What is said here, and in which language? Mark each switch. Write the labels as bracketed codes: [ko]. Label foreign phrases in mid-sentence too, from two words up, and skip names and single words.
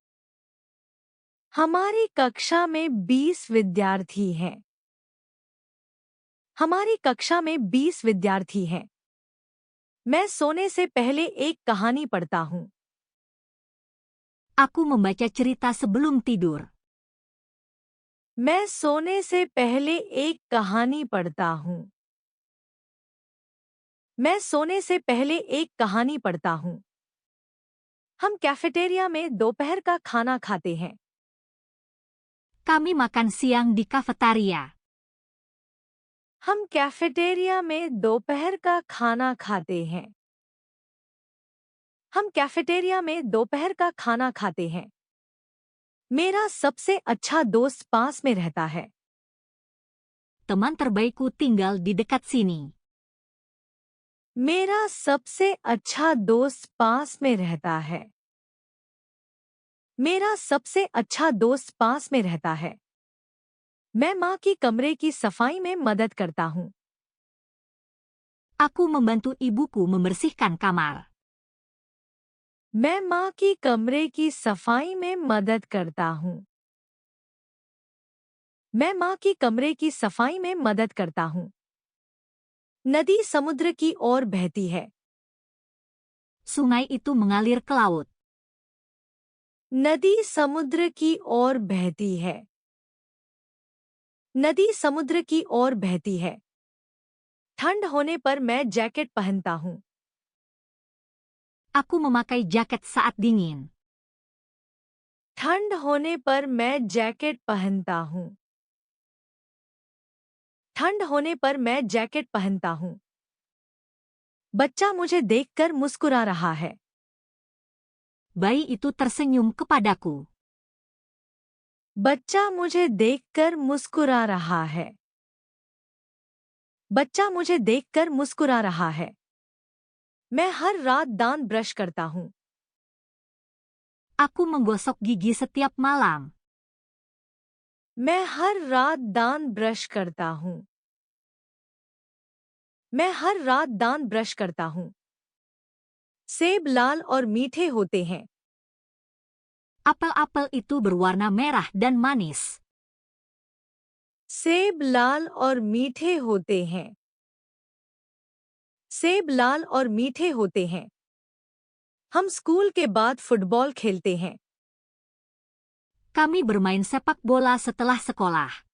[hi] हमारी कक्षा में 20 विद्यार्थी हैं। हमारी कक्षा में 20 विद्यार्थी हैं। मैं सोने से पहले एक कहानी पढ़ता हूँ। [id] Aku membaca cerita sebelum tidur. [hi] मैं सोने से पहले एक कहानी पढ़ता हूँ। मैं सोने से पहले एक कहानी पढ़ता हूँ। हम कैफेटेरिया में दोपहर का खाना खाते हैं। [id] Kami makan siang di kafetaria. [hi] हम कैफेटेरिया में दोपहर का खाना खाते हैं। हम कैफेटेरिया में दोपहर का खाना खाते हैं। मेरा सबसे अच्छा दोस्त पास में रहता है। [id] Teman terbaikku tinggal di dekat sini. [hi] मेरा सबसे अच्छा दोस्त पास में रहता है। मेरा सबसे अच्छा दोस्त पास में रहता है। मैं माँ की कमरे की सफाई में मदद करता हूँ। [id] Aku membantu ibuku membersihkan kamar. [hi] मैं माँ की कमरे की सफाई में मदद करता हूँ। मैं माँ की कमरे की सफाई में मदद करता हूँ। नदी समुद्र की ओर बहती है। [id] Sungai itu mengalir ke laut. [hi] नदी समुद्र की ओर बहती है। नदी समुद्र की ओर बहती है। ठंड होने पर मैं जैकेट पहनता हूँ। [id] Aku memakai jaket saat dingin. [hi] ठंड होने पर मैं जैकेट पहनता हूँ। ठंड होने पर मैं जैकेट पहनता हूँ। बच्चा मुझे देखकर मुस्कुरा रहा है। [id] Bayi itu tersenyum kepadaku. [hi] बच्चा मुझे देखकर मुस्कुरा रहा है। बच्चा मुझे देखकर मुस्कुरा रहा है। मैं हर रात दांत ब्रश करता हूँ। [id] Aku menggosok gigi setiap malam. [hi] मैं हर रात दांत ब्रश करता हूँ। मैं हर रात दांत ब्रश करता हूँ। सेब लाल और मीठे होते हैं। [id] Apel-apel itu berwarna merah dan manis. [hi] सेब लाल और मीठे होते हैं। सेब लाल और मीठे होते हैं। हम स्कूल के बाद फुटबॉल खेलते हैं। [id] Kami bermain sepak bola setelah sekolah.